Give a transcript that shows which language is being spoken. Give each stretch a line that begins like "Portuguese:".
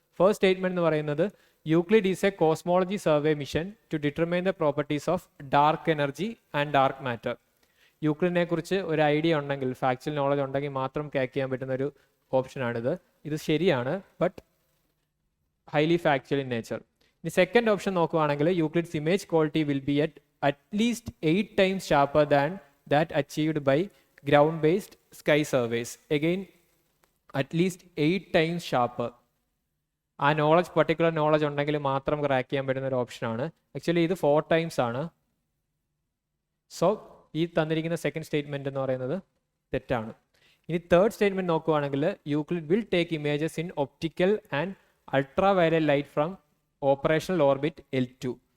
English: first statement
Malayalam: എന്ന് പറയുന്നത്
English: Euclid is a cosmology survey mission to determine the properties of dark energy and dark matter.
Malayalam: യൂക്ലിഡിനെ കുറിച്ച് ഒരു idea ഉണ്ടെങ്കിൽ, factual knowledge ഉണ്ടെങ്കിൽ മാത്രം ക്യാച്ച് ചെയ്യാൻ പറ്റുന്ന ഒരു ഓപ്ഷനാണിത്. ഇത് ശരിയാണ്, but highly factual in nature. ഇനി സെക്കൻഡ് ഓപ്ഷൻ നോക്കുകയാണെങ്കിൽ Euclid's image quality
English: Will be at at least 8 times sharper than that achieved by ground-based sky surveys. Again, at least 8 times sharper.
Malayalam: ആ നോളജ് പർട്ടിക്കുലർ നോളജ് ഉണ്ടെങ്കിൽ മാത്രം crack ചെയ്യാൻ പറ്റുന്ന ഒരു ഓപ്ഷനാണ്. Actually ഇത് 4 ടൈംസ് ആണ്. സോ ഈ തന്നിരിക്കുന്ന സെക്കൻഡ് സ്റ്റേറ്റ്മെന്റ് എന്ന് പറയുന്നത് തെറ്റാണ്. ഇനി തേർഡ് സ്റ്റേറ്റ്മെന്റ് നോക്കുവാണെങ്കിൽ
English: Euclid will take images in optical and ultraviolet light from operational orbit L2.